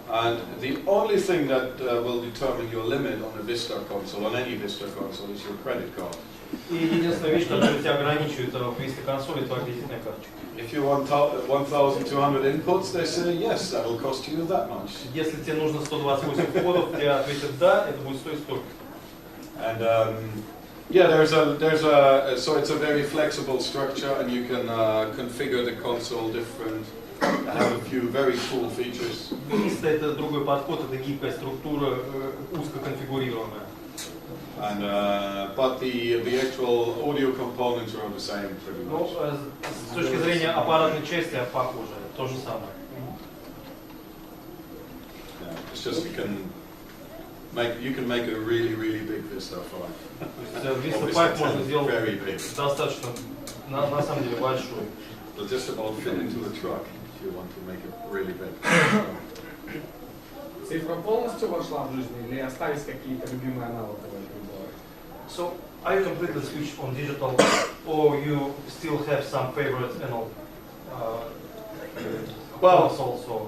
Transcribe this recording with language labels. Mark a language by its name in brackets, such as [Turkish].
[English] And the only thing that will determine your limit on a Vista console, on any Vista console, is your credit card. [Russian] И единственная вещь, которая тебя ограничивает в Vista консоли, это кредитная карточка. [English] If you want 1,200 inputs, they say yes, that will cost you that much. [Russian] Если тебе нужно 128 входов, тебе ответят да, это будет стоить столько. [English] And yeah, so it's a very flexible structure, and you can configure the console different. Have a few very cool features. [Russian] Vista это другой подход, это гибкая структура, узко конфигурируемая. [English] And but the actual audio components are the same pretty much. [Russian] С точки зрения аппаратной части похоже, то же самое. [English] Yeah, it's just you can make a really big Vista 5. [Russian] Vista 5 можно сделать достаточно, на самом деле, большой. [English] It'll just about fit into a truck if you want to make it really big. [Russian] Цифра полностью вошла в жизнь или остались какие-то любимые аналоги? [English] So, are you completely switched on digital, or you still have some favorite analog consoles?